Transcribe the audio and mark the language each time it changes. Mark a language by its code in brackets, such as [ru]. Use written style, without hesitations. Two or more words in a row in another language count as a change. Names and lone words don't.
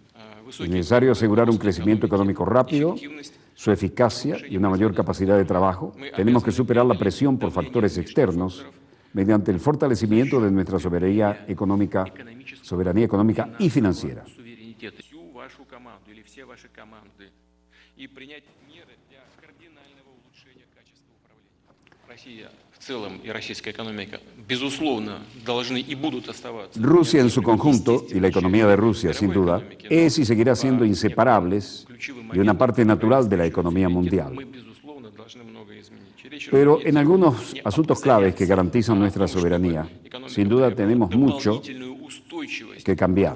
[es] Es necesario asegurar un crecimiento económico rápido, su eficacia y una mayor capacidad de trabajo. Tenemos que superar la presión por factores externos mediante el fortalecimiento de nuestra soberanía económica y financiera. [ru] и принять меры для кардинального улучшения качества управления. Россия в целом и российская экономика, безусловно, должны и будут оставаться. [es] Rusia en su conjunto y la economía de Rusia, sin duda, es y seguirá siendo inseparables de una parte natural de la economía mundial. Pero en algunos asuntos claves que garantizan nuestra soberanía, sin duda tenemos mucho que cambiar.